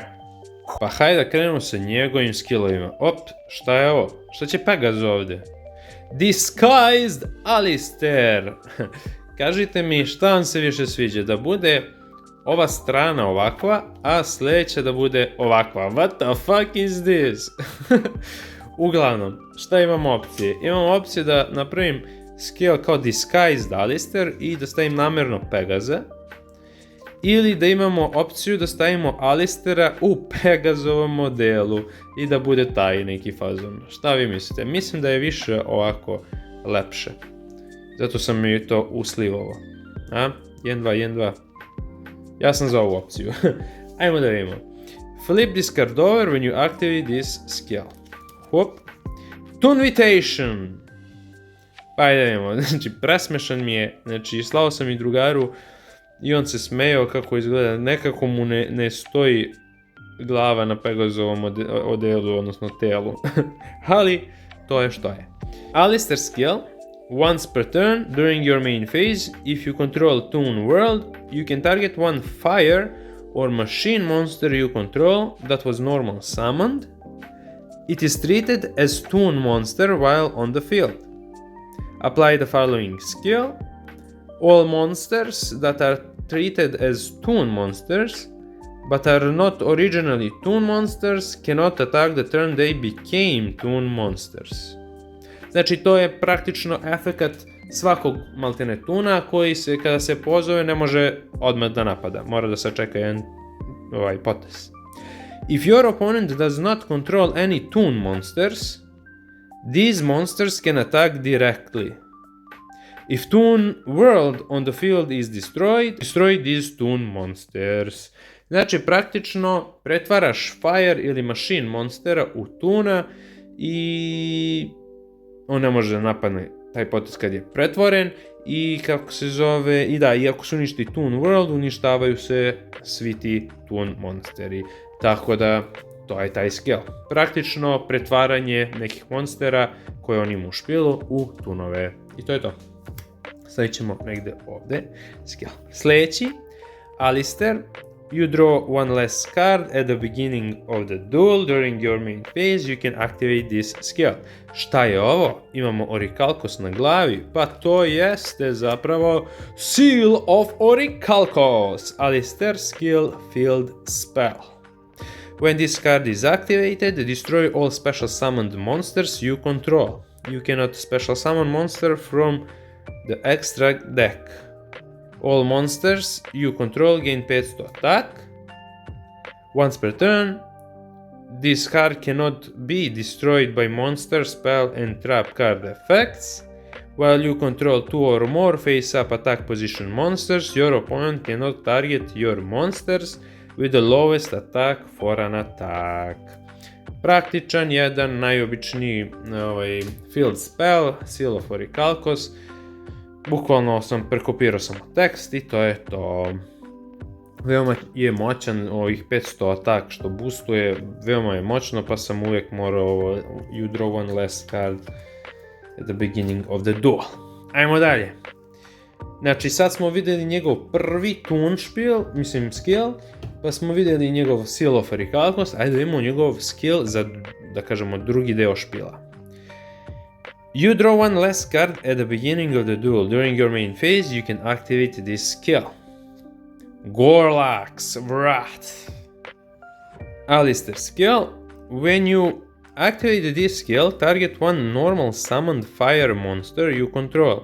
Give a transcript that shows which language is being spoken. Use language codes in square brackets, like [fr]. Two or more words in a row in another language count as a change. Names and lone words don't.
[bs] Pa hajde da krenemo sa njegovim skillovima. Op, šta je ovo? Šta će Pegaz ovdje? Disguised Alistair. Kažite mi šta vam se više sviđa, da bude ova strana ovakva, a sljedeća da bude ovakva. [en] What the fuck is this? [bs] Uglavnom, šta imamo opcije? Imamo opcije da napravim skill kao Disguised Alistair i da stavim namjerno Pegaza. Ili da imamo opciju da stavimo Alistaira u Pegazovom modelu i da bude taj neki fazon. Šta vi mislite? Mislim da je više ovako lepše. Zato sam mi to uslivao. 1, 2, 1, 2. Ja sam za ovu opciju. Ajmo da vidimo. [en] Flip this card over when you activate this skill. [bs] Hop. Toonvitation. Pa ajde vidimo. Znači, presmešan mi je. Znači, slao sam i drugaru i on se smejao kako izgleda. Nekako mu ne stoji glava na Pegazovom odelu, odnosno telu. Ali, to je što je. [en] Alistair skill. Once per turn, during your main phase, if you control Toon World, you can target one fire or machine monster you control that was normal summoned. It is treated as Toon monster while on the field. Apply the following skill. All monsters that are treated as Toon monsters, but are not originally Toon monsters, cannot attack the turn they became Toon monsters. [bs] Znači, to je praktično efekat svakog maltene tuna koji se, kada se pozove, ne može odmah da napada. Mora da se čeka jedan potez. [en] If your opponent does not control any Toon monsters, these monsters can attack directly. If Toon World on the field is destroyed, destroy these Toon monsters. [bs] Znači, praktično pretvaraš Fire ili Machine monstera u Toona i on ne može da napadne taj potez kad je pretvoren i kako se zove, i da, i ako se uništi Toon World, uništavaju se svi ti Toon monsteri. Tako da, to je taj skill. Praktično pretvaranje nekih monstera koje on ima u špilu u Toonove. I to je to. Stavit ćemo negde ovde skill. Sljedeći, Alistair. [en] You draw one less card at the beginning of the duel. During your main phase, you can activate this skill. [bs] Šta je ovo? Imamo Orichalcos na glavi, pa to jeste zapravo Seal of Orichalcos, Alistair [en] skill field spell. When this card is activated, destroy all special summoned monsters you control. You cannot special summon monster from the extra deck. All monsters you control gain 500 attack. Once per turn, this card cannot be destroyed by monster, spell and trap card effects. While you control 2 or more face-up attack position monsters, your opponent cannot target your monsters with the lowest attack for an attack. [bs] Praktičan, jedan najobičniji [en] field spell, [bs] Seal of Orichalcos. Bukvalno prekopirao sam tekst i to je to. Veoma je moćan, ovih 500 atak što boostuje, veoma je moćno, pa sam uvijek morao [en] you draw one less card at the beginning of the duel. [bs] Ajmo dalje. Znači sad smo vidjeli njegov prvi Toon skill, pa smo vidjeli njegov Seal of Orichalcos, ajde da imamo njegov skill za, da kažemo, drugi deo špila. [en] You draw one less card at the beginning of the duel. During your main phase, you can activate this skill. Gorlak's Wrath. Alistair skill. When you activate this skill, target one normal summoned fire monster you control.